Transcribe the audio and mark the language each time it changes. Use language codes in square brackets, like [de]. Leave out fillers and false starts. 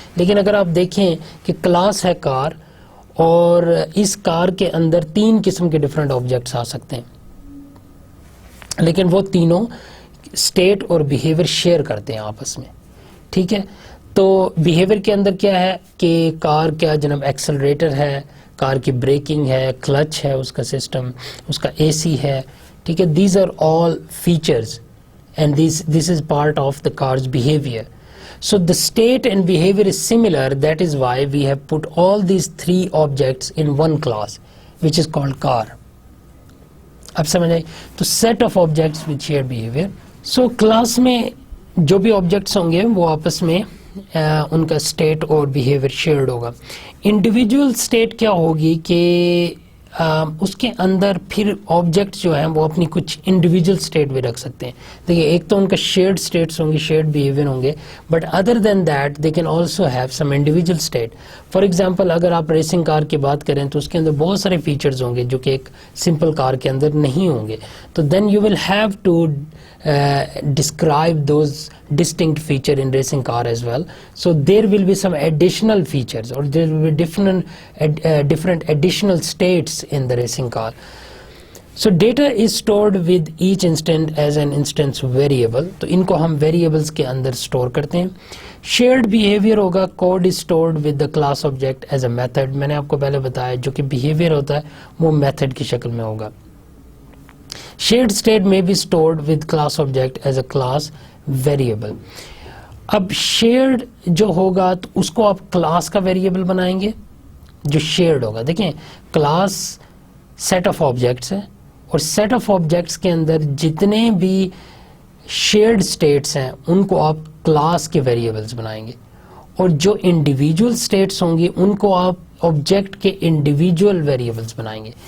[ur] لیکن اگر آپ دیکھیں کہ کلاس ہے کار اور اس کار کے اندر 3 قسم کے ڈفرینٹ آبجیکٹس آ سکتے ہیں, لیکن وہ تینوں اسٹیٹ اور بیہیویئر شیئر کرتے ہیں آپس میں. ٹھیک ہے. تو بیہیویئر کے اندر کیا ہے کہ کار کیا جناب ایکسلریٹر ہے, کار کی بریکنگ ہے, کلچ ہے, اس کا سسٹم, اس کا AC ہے. ٹھیک ہے. These are all features [en] and this is part of the car's behavior. So the state and behavior is similar. That is why we have put all these 3 objects in one class which is called car. [ur] اب سمجھ آئی. [en] تو set of objects with shared behavior. [ur] So class میں جو بھی objects ہوں گے وہ آپس میں ان کا state اور behavior shared ہوگا. Individual state کیا ہوگی کہ اس کے اندر پھر آبجیکٹ جو ہیں وہ اپنی کچھ انڈیویجول اسٹیٹ بھی رکھ سکتے ہیں. دیکھیے ایک تو ان کا شیئرڈ اسٹیٹس ہوں گے, شیئرڈ بیہیویئر ہوں گے, [en] But other than that they can also have some individual state. [ur] For example اگر آپ ریسنگ کار کی بات کریں تو اس کے اندر بہت سارے فیچرز ہوں گے جو کہ ایک سمپل کار کے اندر نہیں ہوں گے. [en] تو then you will have to describe those distinct feature in racing car as well. So there will be some additional features or there will be different additional states in the racing car. So data is stored with each instant as an instance variable. [ur] تو ان کو ہم variables کے اندر store کرتے ہیں. [en] Shared behavior ہوگا, code is stored with the class object as a method. [ur] میں نے آپ کو پہلے بتایا جو کہ behavior ہوتا ہے وہ method کی شکل میں ہوگا. [en] Shared state may be stored with class object as a class variable. [ur] اب shared جو ہوگا تو اس کو آپ class کا variable بنائیں گے جو shared ہوگا. دیکھیں class set of objects ہے اور set of objects کے اندر جتنے بھی shared states ہیں ان کو آپ class کے variables بنائیں گے, اور جو individual states ہوں گی ان کو آپ آبجیکٹ کے انڈیویجول ویریبلس بنائیں گے.